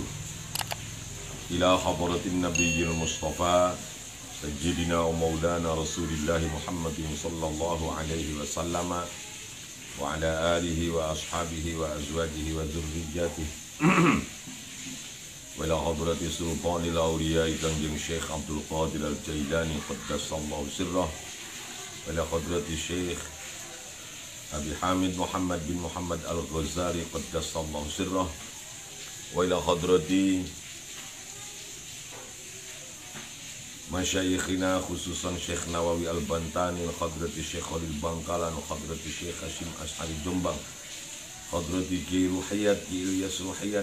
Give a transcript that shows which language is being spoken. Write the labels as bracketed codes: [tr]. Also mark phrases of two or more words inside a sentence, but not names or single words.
[ar] إلى حضرة النبي المصطفى سيدنا ومولانا رسول الله محمد صلى الله عليه وسلم وعلى آله وأصحابه وأزواجه وذرياته وإلى حضرة سلطان الأولياء Kanjeng Syekh Abdul Qadir Al-Jailani قدس الله سره وإلى حضرة Syekh Abi Hamid Muhammad bin Muhammad Al-Ghazali قدس الله سره وإلى حضرة masyayikhina khususan Syekh Nawawi Al-Bantani, hadrati Syekh Khalil Bangkalan, hadrati Syekh Hashim Ash'ari Jombang, hadrati Ki Ruhiyat, Ki Ilyas Ruhiyat,